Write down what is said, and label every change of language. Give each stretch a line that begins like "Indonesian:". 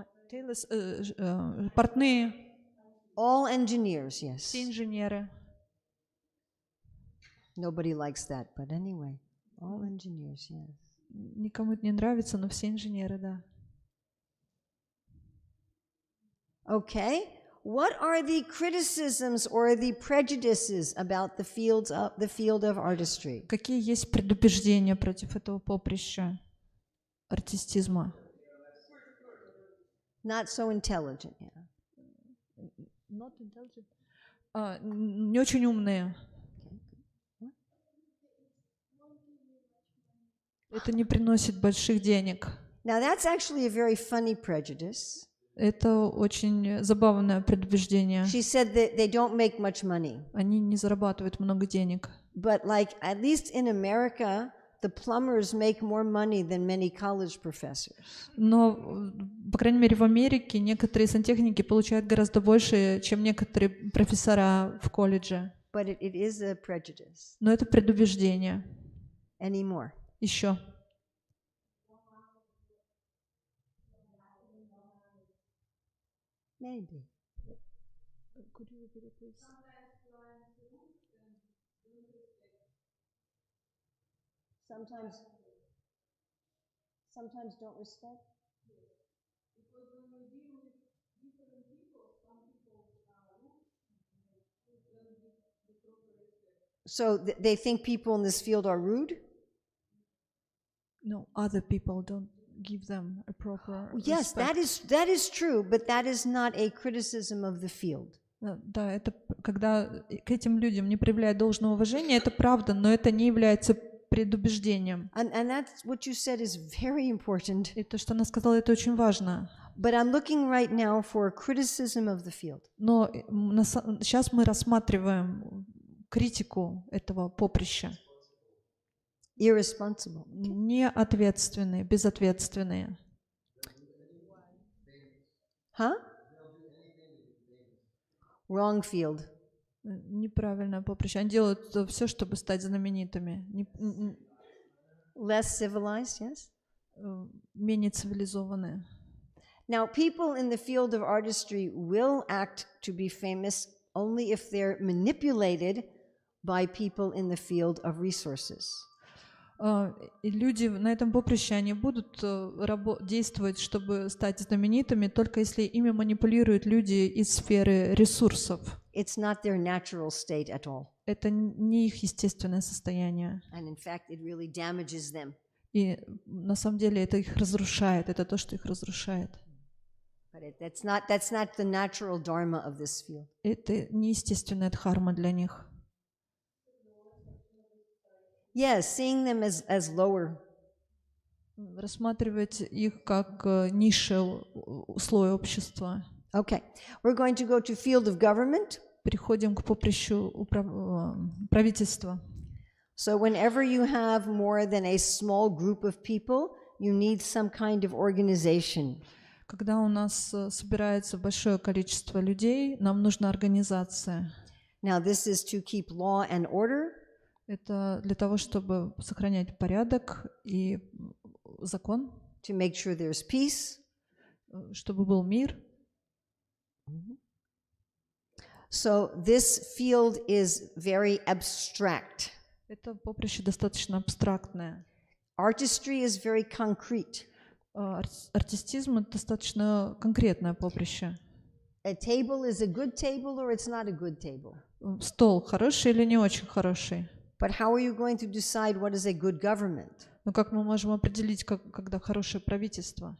English: Tailors,
Russian: портные.
English: All engineers, yes.
Russian: Все инженеры.
English: Nobody likes that, but anyway, all engineers, yes.
Russian: Никому это не нравится, но все инженеры, да.
English: Okay. What are the criticisms or the prejudices about the field of artistry?
Russian: Какие есть предубеждения против этого поприща артистизма?
English: Not so intelligent, yeah. Not intelligent.
Russian: Не очень умные. Это не приносит больших денег.
English: Now that's actually a very funny prejudice.
Russian: Это очень забавное предубеждение.
English: She said that they don't make much money.
Russian: Они не зарабатывают много денег.
English: But like at least in America, the plumbers make more money than many college professors.
Russian: Но, по крайней мере, в Америке некоторые сантехники получают гораздо больше, чем некоторые профессора в колледже.
English: But it is a prejudice.
Russian: Но это предубеждение.
English: Any more?
Russian: Еще.
English: Maybe. Sometimes don't respect. So they think people in this field are rude? No, other people don't give them a proper Yes, respect. that is true, but that is not a criticism of the field.
Russian: Да, это когда к этим людям не проявляют должного уважения, это правда, но это не является предубеждением.
English: And that's what you said is very important.
Russian: И то, что она сказала, это очень важно.
English: But I'm looking right now for criticism of the field.
Russian: Но сейчас мы рассматриваем критику этого поприща.
English: Irresponsible.
Russian: Неответственные, безответственные. Huh?
English: Wrong field.
Russian: Неправильное поприще. Они делают все, чтобы стать знаменитыми.
English: Less civilized, yes?
Russian: Менее цивилизованные.
English: Now, people in the field of artistry will act to be famous only if they're manipulated by people in the field of resources.
Russian: И люди на этом поприще, они будут действовать, чтобы стать знаменитыми, только если ими манипулируют люди из сферы ресурсов.
English: It's not their natural state at all.
Russian: Это не их естественное состояние.
English: And in fact, it really damages them.
Russian: И на самом деле это их разрушает, это то, что их разрушает.
English: But that's not the natural dharma of this field.
Russian: Это неестественная дхарма для них.
English: Yes, seeing them as lower.
Russian: Рассматривать их как низший слой общества.
English: Okay, we're going to go to field of government.
Russian: Переходим к поприщу правительства.
English: So whenever you have more than a small group of people, you need some kind of organization.
Russian: Когда у нас собирается большое количество людей, нам нужна организация.
English: Now this is to keep law and order.
Russian: Это для того, чтобы сохранять порядок и закон,
English: to make sure there's peace.
Russian: чтобы был мир.
English: So this field is very abstract.
Russian: Это поприще достаточно абстрактное.
English: Artistry is very concrete.
Russian: Артистизм — это достаточно конкретное поприще.
English: A table is a good table or it's not a good table.
Russian: Стол хороший или не очень хороший?
English: But how are you going to decide what is a good government?
Russian: Но как мы можем определить, когда хорошее правительство?